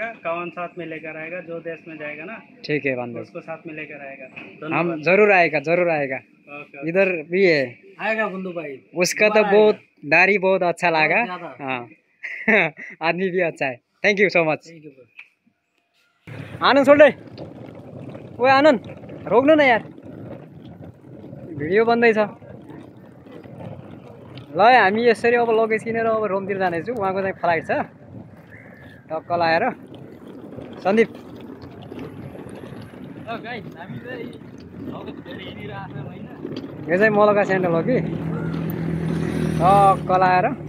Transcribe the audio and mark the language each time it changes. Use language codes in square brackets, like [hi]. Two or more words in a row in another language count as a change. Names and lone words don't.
[hi] कावन साथ में लेकर आएगा जो देश में जाएगा ना। ठीक है बंधु उसको साथ में लेकर आएगा। हम जरूर आएगा इधर भी है आएगा बंधु भाई। उसका तो बहुत दाढ़ी बहुत अच्छा लगा। हाँ आदमी भी अच्छा है। [en] thank you so much. [hi] आनंद छोड़ दे। [ne] ओए आनंद रोक्नु न यार भिडियो बन्दैछ। ल हामी यसरी अब लगेज किनेर अब रोमतिर जानेछु। उहाँको चाहिँ फ्लाइट छ टक्क लाएर। सन्दीप यो चाहिँ मलका सेन्डल हो कि टक्क लाएर।